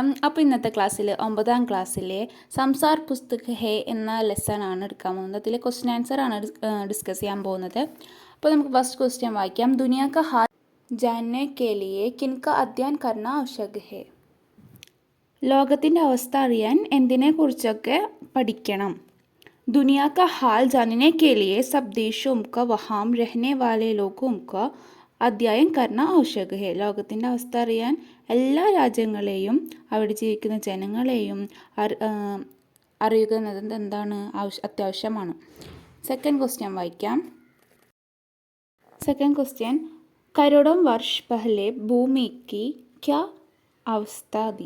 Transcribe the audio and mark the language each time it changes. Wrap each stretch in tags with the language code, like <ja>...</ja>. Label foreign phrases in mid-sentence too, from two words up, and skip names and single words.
<ml>അപ്പോൾ ഇന്നത്തെ ക്ലാസ്സിൽ 9ാം ക്ലാസ്സിലെ സംസാർ പുസ്തക് ഹേ എന്ന ലെസൺ ആണ് എടുക്കാൻ പോകുന്നത്. അതിൽ</ml> <en>question answer</en> <ml>ആണ് ഡിസ്കസ് ചെയ്യാൻ പോകുന്നത്. അപ്പോൾ നമുക്ക്</ml> <en>first question</en> <ml>വായിക്കാം.</ml> <hi>दुनिया का हाल जानने के लिए किनका अध्ययन करना आवश्यक है.</hi> <ml>ലോകത്തിൻ്റെ അവസ്ഥ അറിയാൻ എന്തിനെക്കുറിച്ചൊക്കെ പഠിക്കണം?</ml> <hi>दुनिया का हाल जानने के लिए सब देशों का वहाँ रहने वाले लोगों का अध्ययन करना आवश्यक है.</hi> <ml>ലോകത്തിൻ്റെ അവസ്ഥ അറിയാൻ എല്ലാ രാജ്യങ്ങളെയും അവിടെ ജീവിക്കുന്ന ജനങ്ങളെയും അറിയുക എന്നത് എന്താണ് അത്യാവശ്യമാണ്.</ml> <en>second question</en> <ml>വായിക്കാം.</ml> <en>second question</en> <hi>करोड़ों वर्ष पहले भूमि की क्या अवस्था थी.</hi>